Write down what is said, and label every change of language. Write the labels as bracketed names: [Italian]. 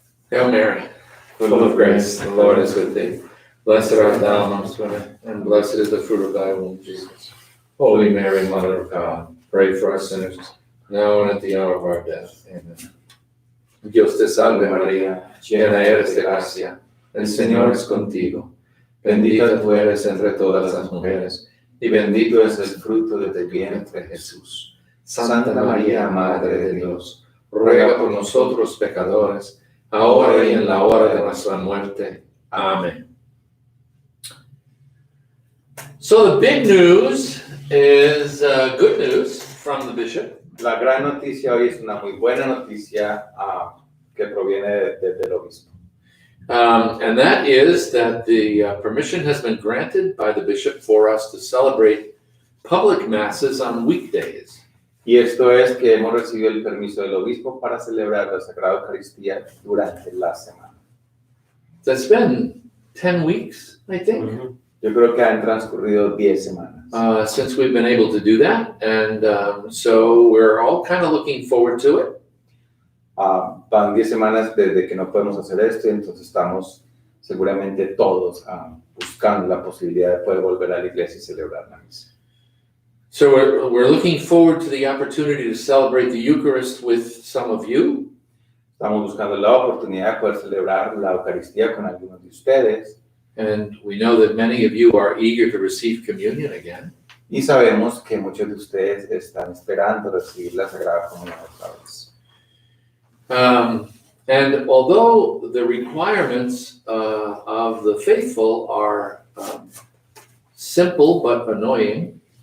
[English] Hail Mary, full of grace, the Lord is with thee. Blessed art thou amongst women, and blessed is the fruit of thy womb, Jesus. Holy Mary, Mother of God, pray for us sinners, now and at the hour of our death. Amen. [Spanish] Dios te salve María, llena eres de gracia, el Señor es contigo. Bendita tú eres entre todas las mujeres, y bendito es el fruto de tu vientre, Jesús. Santa María, Madre de Dios, ruega por nosotros pecadores, ahora y en la hora de nuestra muerte. Amén. [English] So the big news is good news from the bishop. [Spanish] La gran noticia hoy es una muy buena noticia que proviene del obispo. [English] And that is that the permission has been granted by the bishop for us to celebrate public masses on weekdays. [Spanish] Y esto es que hemos recibido el permiso del obispo para celebrar la Sagrada Eucaristía durante la semana. [English] That's been 10 weeks, I think, [Spanish] Yo creo que han transcurrido 10 semanas. [English] since we've been able to do that. And so we're all kind of looking forward to it. [Spanish] Van 10 semanas desde que no podemos hacer esto, y entonces estamos seguramente todos buscando la posibilidad de poder volver a la iglesia y celebrar la misa. [English] So we're looking forward to the opportunity to celebrate the Eucharist with some of you. [Spanish] Estamos buscando la oportunidad de poder celebrar la Eucaristía con algunos de ustedes. [English] And we know that many of you are eager to receive communion again. [Spanish] Y sabemos que muchos de ustedes están esperando recibir la Sagrada Comunión otra vez. [English] And although the requirements of the faithful are simple but annoying,